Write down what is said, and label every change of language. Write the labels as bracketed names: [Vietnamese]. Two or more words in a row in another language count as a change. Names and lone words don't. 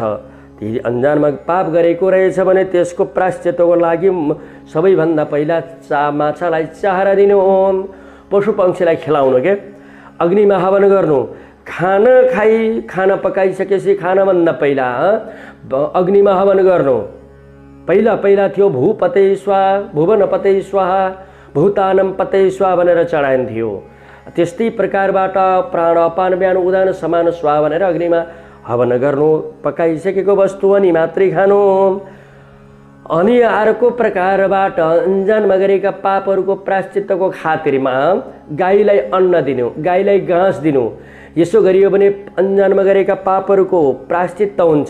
[Nepali] यदि अन्जानमा पाप गरेको रहेछ भने त्यसको प्रायश्चित्तको लागि सबैभन्दा पहिला माछालाई चाहरा दिनु, पशु पक्षीलाई खिलाउनु, के अग्निमा हवन गर्नु। खाना पकाइसकेपछि खानाभन्दा पहिला अग्निमा हवन गर्नु। पहिला थियो [Sanskrit] भूपते स्वाहा, भुवनपते स्वाहा, भूतानम पते स्वाहा [Nepali] भनेर चढाइन्थ्यो। त्यस्तै प्रकारबाट [Sanskrit] प्राण अपान व्यान उदान समान स्वाहा [Nepali] भनेर अग्निमा हवन गर्नु। पकाइसकेको वस्तु अनि मात्रै खानु। अनि अर्को प्रकारबाट अन्जानमा गरेका पापहरूको प्रायश्चित्तको खातिरमा गाईलाई अन्न दिनु, गाईलाई घाँस दिनु। यसो गरियो भने अन्जानमा गरेका पापहरूको प्रायश्चित्त हुन्छ।